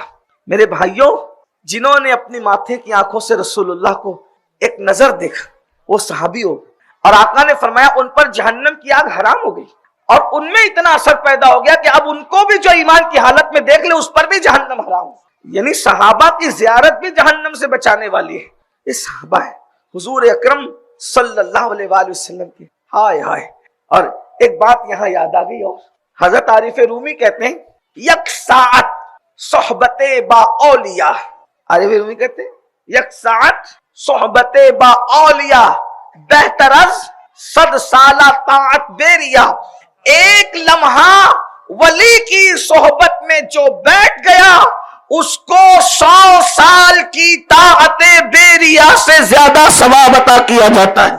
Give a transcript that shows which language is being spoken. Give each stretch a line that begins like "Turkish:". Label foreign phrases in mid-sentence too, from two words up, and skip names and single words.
Urdu: میرے بھائیوں، جنہوں نے اپنی ماتھے کی آنکھوں سے رسول اللہ کو ایک نظر دیکھا وہ صحابی ہو، اور آقا نے فرمایا ان پر جہنم کی آگ حرام ہو گئی، اور ان میں اتنا اثر پیدا ہو گیا کہ اب ان کو بھی جو ایمان کی حالت میں دیکھ لے اس پر بھی جہنم حرام ہو۔ یعنی صحابہ کی زیارت بھی جہنم سے بچانے والی ہے۔ یہ صحابہ ہے حضور اکرم صلی اللہ علیہ وآلہ وسلم کی، ہائے ہائے۔ اور ایک بات یہاں یاد آ گئی، اور حضرت عارف رومی کہتے ہیں
Persian: یک ساعت صحبت با اولیاء،
Urdu: عارف رومی کہتے ہیں
Persian: یک ساعت صحبت با اولیاء بہتر از 100 سالہ طاعت بیریا۔
Urdu: ایک لمحہ ولی کی صحبت میں جو بیٹھ گیا اس کو 100 سال کی
Persian: طاعت بیریا
Urdu: سے زیادہ ثواب عطا کیا جاتا ہے۔